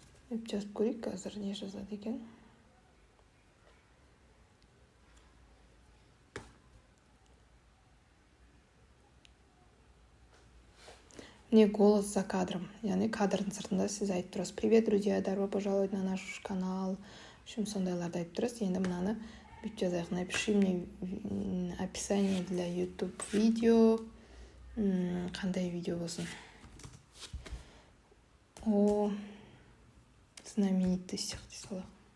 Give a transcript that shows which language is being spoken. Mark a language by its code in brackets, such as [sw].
[kk] Деп жазып көрейік, қазір не жазады екен. [ru] Мне голос за кадром. [kk] Яғни кадрдың сыртында сіз айтып тұрасыз. [ru] Привет, друзья, добро пожаловать на наш канал. [kk] Шым сондайларды айтып тұрасыз. Енді мынаны бүйтіп жазайық. [ru] Напиши мне описание для YouTube видео. [kk] Қандай видео болсын? [ru] О знаменитостях [kk] дей салайық.